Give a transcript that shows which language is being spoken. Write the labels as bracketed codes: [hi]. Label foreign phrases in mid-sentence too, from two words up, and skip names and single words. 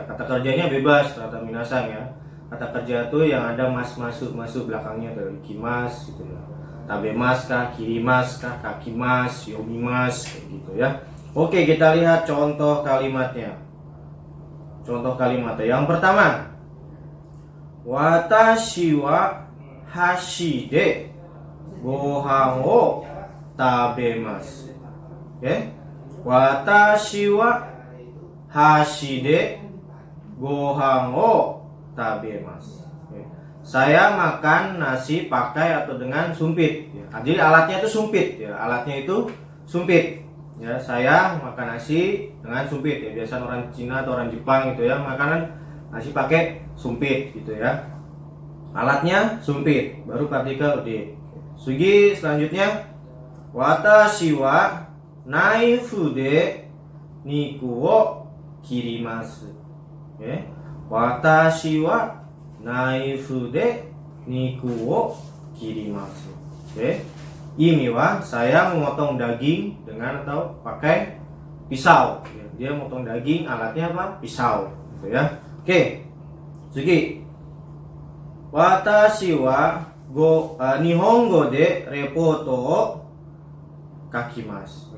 [id] Kata kerjanya bebas, kata minasan ya. Kata kerja itu yang ada masuk belakangnya dari kimas gitu ya. Tabemas kah, kirimas kah, kakimas, yomimas kayak gitu ya. Oke, kita lihat contoh kalimatnya. Contoh kalimatnya. Yang pertama, [ja] 私は箸でご飯を食べます. [id] Oke. [ja] 私は箸でご飯を食べます. [id] Saya makan nasi pakai atau dengan sumpit ya. Jadi alatnya itu sumpit ya. Alatnya itu sumpit ya. Saya makan nasi dengan sumpit ya. Biasa orang Cina atau orang Jepang gitu ya, makanan nasi pakai sumpit gitu ya. Alatnya sumpit. Baru partikel D. Sugi selanjutnya, [ja] 私はナイフで肉を切ります. [id] Oke. [ja] 私はナイフで肉を切ります. [id] Oke. Ini wa, saya memotong daging dengan atau pakai pisau. Dia memotong daging, alatnya apa? Pisau. Gitu ya. Oke. Sugi. [ja] 私は日本語でレポートを書きます.